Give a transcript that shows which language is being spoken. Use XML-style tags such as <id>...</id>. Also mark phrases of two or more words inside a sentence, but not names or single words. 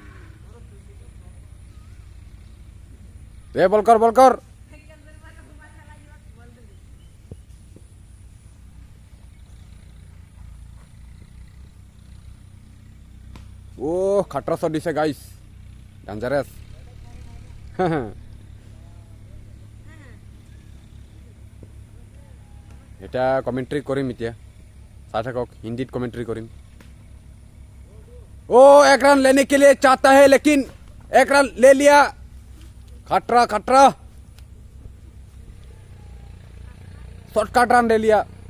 <as>এই বল কৰ খাটৰা শ্বট দিছে গাইজ, ডেঞ্জাৰাছ। এটা কমেণ্ট্ৰি কৰিম এতিয়া, চাই থাকক। হিন্দীত কমেণ্ট্ৰি কৰিম।</as> <hi>एक रन लेने के लिए चाहता है लेकिन एक रन ले लिया। खटरा शॉर्टकट रन ले लिया।</hi>